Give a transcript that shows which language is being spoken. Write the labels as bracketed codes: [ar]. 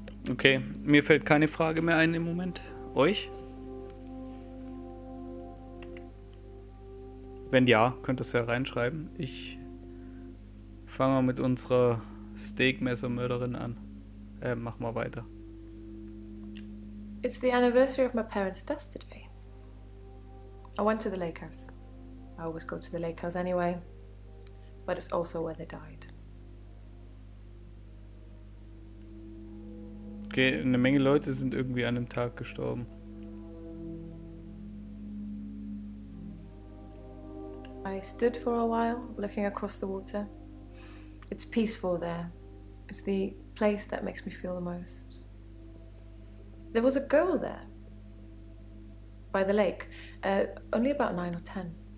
[de] Okay, mir fällt keine Frage mehr ein im Moment. Euch? Wenn ja, könnt ihr es ja reinschreiben. Ich fange mal mit unserer Steakmessermörderin an. Mach mal weiter. [en] It's the anniversary of my parents' death today. I went to the lake house. I always go to the lake house anyway, but it's also where they died. [de] Okay, eine Menge Leute sind irgendwie an einem Tag gestorben. [en] I stood for a while, looking across the water. It's peaceful there. It's the place that makes me feel the most. There was a girl there, by the lake, only about 9 or 10.